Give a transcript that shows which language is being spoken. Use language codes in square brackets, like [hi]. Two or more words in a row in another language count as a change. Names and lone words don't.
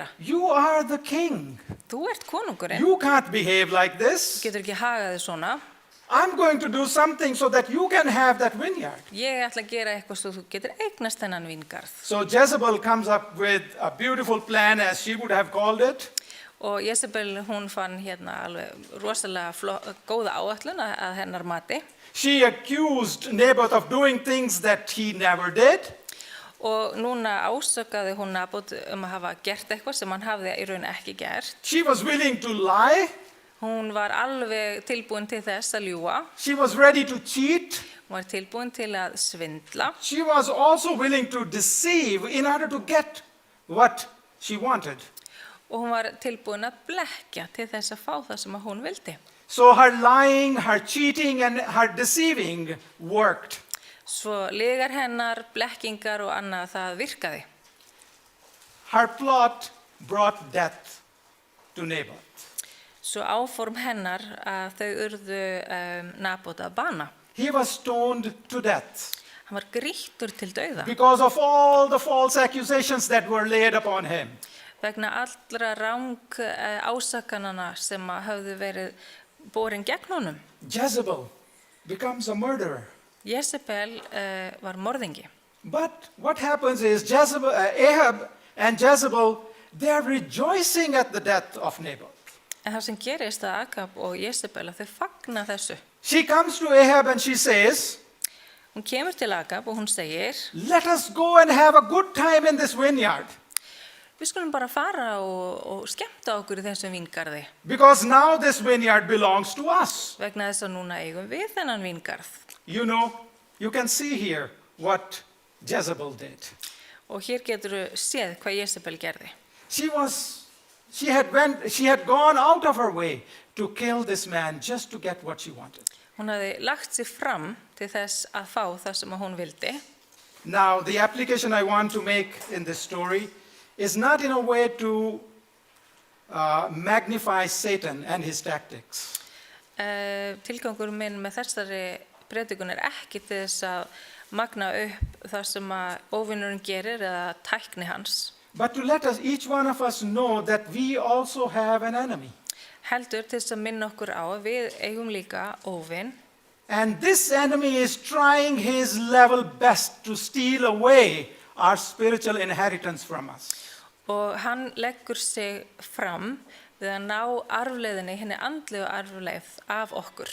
[en] You are the king. [is] Þú ert konungurinn, [en] You can't behave like [is] þú [en] this. [is] getur ekki hagað þig svona. [en] I'm going to do something so that you can have that vineyard." [is] Ég ætla að gera eitthvað svo þú getur eignast þennan víngarð. [en] So Jezebel comes up with a beautiful plan, as she would have called it. [is] Og Jezebel, hún fann alveg rosalega góða áætlun að hennar mati. [en] She accused Naboth of doing things that he never did. [is] Og núna ásökaði hún Nabot að hafa gert eitthvað sem hann hafði í raun ekki gert. [en] She was willing to lie. [is] Hún var alveg tilbúin til þess að ljúga. [en] She was ready to cheat. [is] Hún var tilbúin til að svindla. [en] She was also willing to deceive in order to get what she wanted. [is] Og hún var tilbúin að blekkja til þess að fá það sem hún vildi. [en] So her lying, her cheating, and her deceiving worked. [is] Svo lygar hennar, blekkingar og annað það virkaði. [en] Her plot brought death to Naboth. [is] Svo áform hennar að þau urðu Nabot að bana. [en] He was stoned to death [is] Hann var grýttur til dauða [en] because of all the false accusations that were laid upon him. [is] vegna allra ásakanana sem höfðu verið borin gegn honum. [en] Jezebel becomes a murderer. [is] Jezebel var morðingi. [en] But what happens is Ahab and Jezebel, they are rejoicing at the death of Naboth. [is] En það sem gerist að Akab og Jezebel að þau fagna þessu. [en] She comes to Ahab and she says, [is] Hún kemur til Akab og hún segir, [en] "Let us go and have a good time in this vineyard, [is] við skulum bara fara og skemmta okkur í þessum víngarði. [en] because now this vineyard belongs to us." [is] Vegna þess að núna eigum við þennan víngarð. [en] You know, you can see here what Jezebel did. [is] Og hér getur þú séð hvað Jezebel gerði. [en] She had gone out of her way to kill this man just to get what she wanted. [is] Hún hafði lagt sig fram til þess að fá það sem hún vildi. [en] Now, the application I want to make in this story is not in a way to magnify Satan and his tactics. [is] Tilgangur minn með þessari predikun ekki til þess að magna upp það sem að óvinnurinn gerir eða tækni hans. [en] But to let us, each one of us, know that we also have an enemy. [is] Heldur til þess að minna okkur á að við eigum líka óvinn. [en] And this enemy is trying his level best to steal away our spiritual inheritance from us. [is] Og hann leggur sig fram við að ná arfleiðinni, henni andlegu arfleið af okkur.